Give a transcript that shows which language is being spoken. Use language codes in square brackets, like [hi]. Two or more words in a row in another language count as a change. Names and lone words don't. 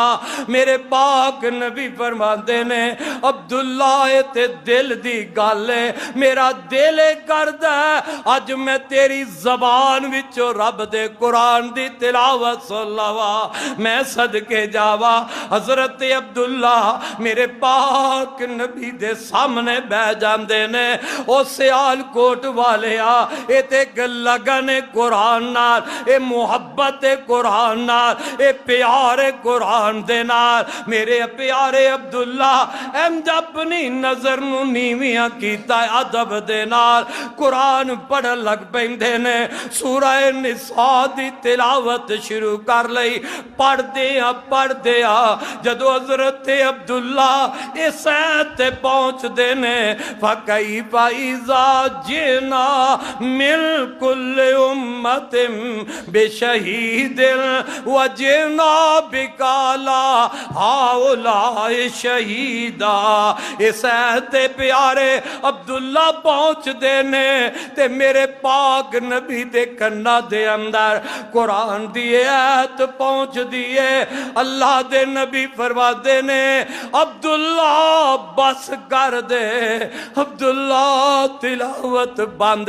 [pa] ਮੇਰੇ ਪਾਕ ਨਬੀ ਫਰਮਾਤੇ ਨੇ ਅਬਦੁੱਲਾ ਤੇ ਦਿਲ ਦੀ ਗੱਲ ਹੈ, ਮੇਰਾ ਦਿਲ ਕਰਦਾ ਅੱਜ ਮੈਂ ਤੇਰੀ ਜ਼ਬਾਨ ਵਿਚੋਂ ਰੱਬ ਦੇ ਕੁਰਾਨ ਦੀ ਤਿਲਾਵਤ ਸੁਣ ਲਵਾਂ, ਮੈਂ ਸਦਕੇ ਜਾਵਾਂ। ਹਜ਼ਰਤ ਅਬਦੁੱਲਾ ਮੇਰੇ ਪਾਕ ਨਬੀ ਦੇ ਸਾਹਮਣੇ ਬਹਿ ਜਾਂਦੇ ਨੇ। ਓ ਸਿਆਲਕੋਟ ਵਾਲਿਆ ਏ ਤੇ ਲਗਨ ਕੁਰਾਨ ਨਾਲ, ਏ ਮੁਹੱਬਤ ਕੁਰਾਨ ਨਾਲ, ਏ ਪਿਆਰ قرآن دے نال میرے پیارے عبداللہ احمد اپنی نظر نو نیویاں کیتا ہے ادب دے نال قرآن پڑھن لگ پیندے نے سورہ نساء دی تلاوت شروع کر لئی پڑھ دیا جدو حضرت عبداللہ اس آیت تے پہنچ دینے [ar] فَكَيْفَ إِذَا جِئْنَا مِنْ كُلِّ أُمَّةٍ بِشَهِيدٍ وَجِئْنَا بِكَ عَلَىٰ هَؤُلَاءِ شَهِيدًا [pa] اس آیت تے پیارے عبداللہ پہنچ دینے تے میرے پاک نبی دے کنا دے اندر قرآن دی آیت پہنچ دیئے اللہ دے نبی فرما دینے عبداللہ بس کر دے عبداللہ تلاوت بند